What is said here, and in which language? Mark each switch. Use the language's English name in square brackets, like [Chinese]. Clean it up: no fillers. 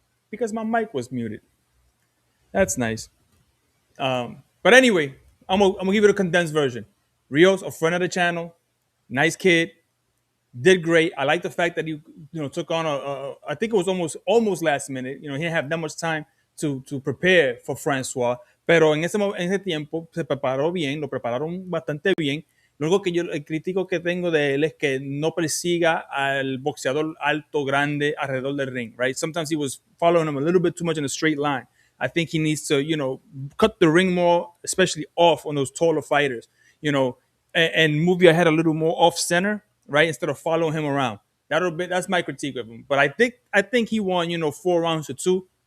[English] Because my mic was muted. That's nice. But anyway, I'm gonna give it a condensed version. Rios, a friend of the channel, nice kid, did great. I like the fact that he took on I think it was almost last minute. He didn't have that much time to prepare for Francois. [Spanish] Pero en ese tiempo se preparó bien, lo prepararon bastante bien. Lo único que el crítico que tengo de él es que no persiga al boxeador alto, grande, alrededor del ring, right? [English] Sometimes he was following him a little bit too much in a straight line. I think he needs to, cut the ring more, especially off on those taller fighters, and move your head a little more off center, right? Instead of following him around. That's my critique of him. But I think he won, 4 rounds to 2.